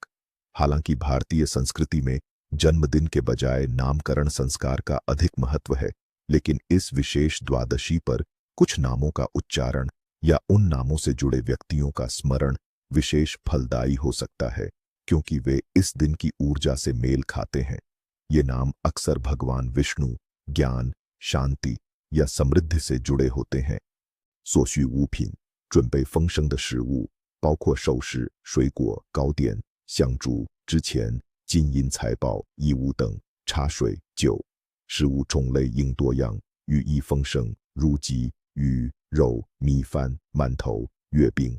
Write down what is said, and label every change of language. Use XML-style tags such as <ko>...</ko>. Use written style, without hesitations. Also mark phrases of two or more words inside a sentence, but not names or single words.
<hi>हालांकि भारतीय संस्कृति में जन्मदिन के बजाय नामकरण संस्कार का अधिक महत्व है, लेकिन इस विशेष द्वादशी पर कुछ नामों का उच्चारण या उन नामों से जुड़े व्यक्तियों का स्मरण विशेष फलदायी हो सकता है, क्योंकि वे इस दिन की ऊर्जा से मेल खाते हैं। ये नाम अक्सर भगवान विष्णु, ज्ञान, शांति या समृद्धि से जुड़े होते हैं।</hi> <zh>所需物品，准备丰盛的食物，包括寿饰、水果、糕点、香烛、之钱、金银财宝、衣物等，茶水、酒。食物种类应多样，寓意丰盛，如鸡、鱼、肉、米饭、馒头、月饼。</zh>